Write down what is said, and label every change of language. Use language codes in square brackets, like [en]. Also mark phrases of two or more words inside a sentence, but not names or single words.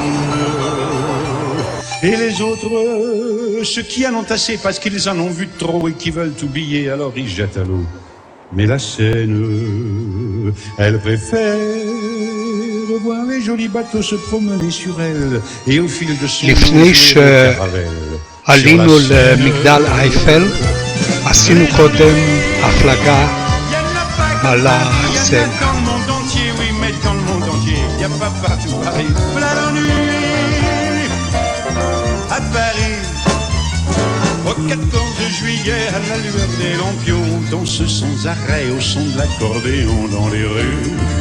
[fr] Et les autres, ceux qui en ont assez parce qu'ils en ont vu trop et qui veulent oublier, alors ils jettent à l'eau. Mais la Seine, elle préfère voir les jolis bateaux se promener sur elle et au fil de son [he] לפני שעלינו למגדל אייפל עשינו קודם הפלגה על הסן. [fr] Au 14 juillet, à la lueur des lampions, on danse sans arrêt au son de l'accordéon dans les rues.